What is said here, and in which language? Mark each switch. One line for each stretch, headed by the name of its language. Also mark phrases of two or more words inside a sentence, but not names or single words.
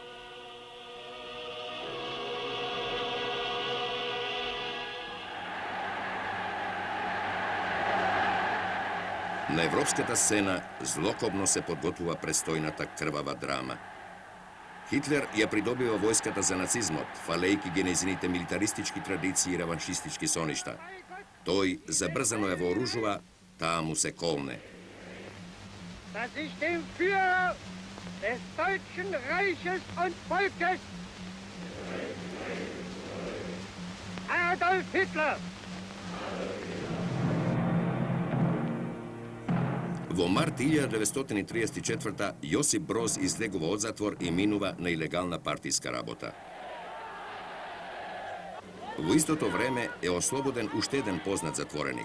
Macedonian: На европската сцена злокобно се подготвува престојната крвава драма. Хитлер ја придобива војската за нацизмот, фалејки ги нејзините милитаристички традиции и реваншистички соништа. Тој забрзано ја вооружува, таа му се колне.
German: Dass ich dem Führer des Deutschen Reiches und Volkes, Adolf Hitler,
Macedonian: Во март 1934 Јосип Броз излегува од затвор и минува на илегална партиска работа. Во истото време е ослободен уште еден познат затвореник.